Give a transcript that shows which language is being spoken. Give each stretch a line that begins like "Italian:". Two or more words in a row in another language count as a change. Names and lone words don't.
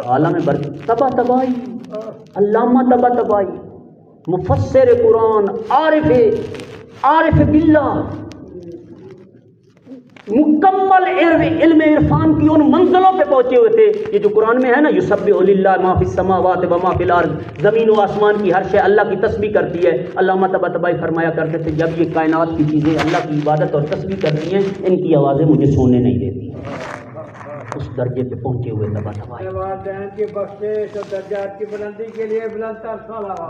Urdu: عالم برزخ طباطبائی، علامہ طباطبائی، مفسر قرآن، عارف باللہ، مکمل علم عرفان کی ان منزلوں پہ پہنچے ہوئے تھے۔ یہ جو قرآن میں ہے نا،
Arabic: یسبح للہ ما فی السماوات و ما فی الارض،
Urdu: زمین و آسمان کی ہر شے اللہ کی تسبیح کرتی ہے۔ علامہ طباطبائی فرمایا کرتے تھے جب یہ کائنات کی چیزیں اللہ کی عبادت اور تسبیح کرتی ہیں ان کی آوازیں مجھے سونے نہیں دیتی۔ اس درجے پہ پہنچے ہوئے طباطبائی، کی بخشش اور درجات کی بلندی کے لیے بلند تر صلوات۔